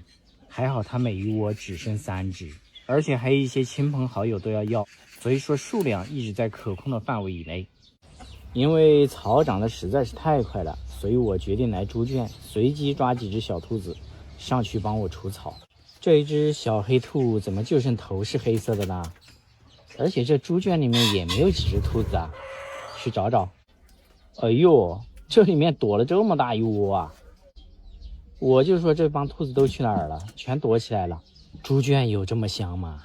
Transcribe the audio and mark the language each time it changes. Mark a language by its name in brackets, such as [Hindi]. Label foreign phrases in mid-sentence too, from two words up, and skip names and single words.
[Chinese] 還好它每一窩只生3隻，而且還有一些親朋好友都要，所以說數量一直在可控的範圍以內。因為草長得實在是太快了，所以我決定來豬圈隨機抓幾隻小兔子上去幫我除草。這一隻小黑兔怎麼就剩頭是黑色的呢？而且這豬圈裡面也沒有幾隻兔子啊，去找找。哎呦，這裡面躲了這麼大一窩啊！我就說這幫兔子都去哪兒了，全躲起来了。豬圈有這麼香嗎？